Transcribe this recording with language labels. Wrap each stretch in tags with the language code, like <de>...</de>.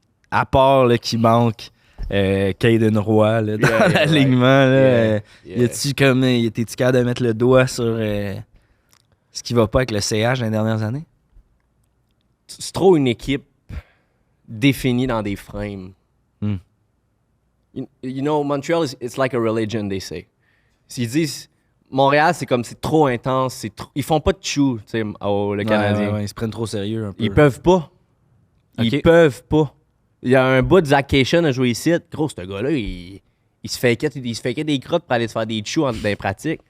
<fr>À part là, qu'il manque Caden Roy là, dans l'alignement, là, t'es-tu capable de mettre le doigt sur ce qui va pas avec le CH dans les dernières années? C'est trop une équipe définie dans des frames.</fr> <en>You know, Montreal, it's like a religion, they say.</en> <fr>S'ils disent... Montréal, c'est comme, c'est trop intense. Ils font pas de chou, tu sais, le Canadien. Ouais, ils se prennent trop sérieux un peu. Ils peuvent pas. Ils peuvent pas. Il y a un bout de Zach Cation à jouer ici. Gros, ce gars-là, il se fakait des crottes pour aller se faire des choux dans les pratiques.</fr>